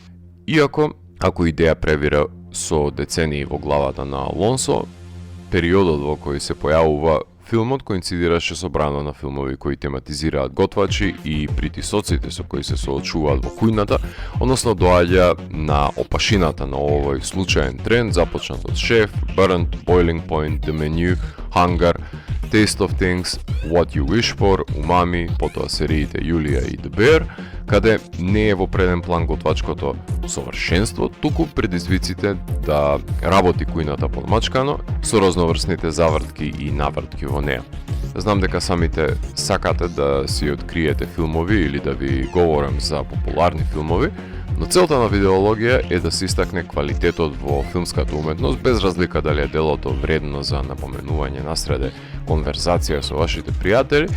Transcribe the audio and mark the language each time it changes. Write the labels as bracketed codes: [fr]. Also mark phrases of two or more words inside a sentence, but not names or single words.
[mk] Иако, ако идеја превира со децении во главата на Алонсо, периодот во кој се појавува Филмот коинцидираше со брано на филмови кои тематизираат готвачи и притисоците со кои се соочуваат во кујната, односно доаѓа на опашината на овој случаен тренд започнат од Chef, Burnt, Boiling Point, The Menu, Hunger, Taste of Things, What You Wish For, Umami, потоа сериите Јулија и The Bear, каде не е во преден план готвачкото совршенство, туку предизвиците да работи кујната подмачкано со разноврсните завртки и навртки во неа. Знам дека самите сакате да си откриете филмови или да ви говорам за популарни филмови, но целта на видеологија е да се истакне квалитетот во филмската уметност, без разлика дали е делото вредно за напоменување насреде конверзација со вашите пријатели.